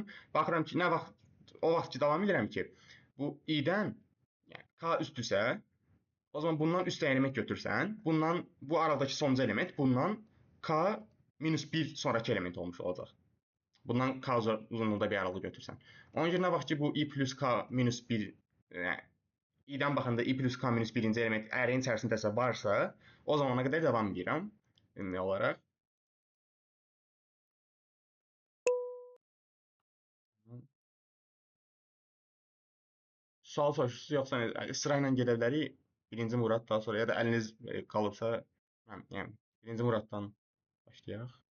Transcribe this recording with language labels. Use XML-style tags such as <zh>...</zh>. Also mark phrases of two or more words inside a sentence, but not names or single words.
<az>Baxıram ki, nə vaxt o vaxt ki davam edirəm ki, bu i-dən yəni k üstdürsə, o zaman bundan üst element götürsən, bu aradakı sonuncu element bundan k-1 sonraki element olmuş olacaq. Bundan k uzunluğunda bir aralıq götürsən. Ona görə nə vaxt ki bu i plus k-1 i-dən baxanda i plus k-1-ci element array-in içərisindəsə varsa, o zamana qədər davam edirəm ümumi olaraq. Sual soruşursunuz, yoxsa sıra ilə gedə bilərik? Birinci Murad, daha sonra ya da əliniz qalıbsa, yəni birinci Muraddan başlayaq.</az>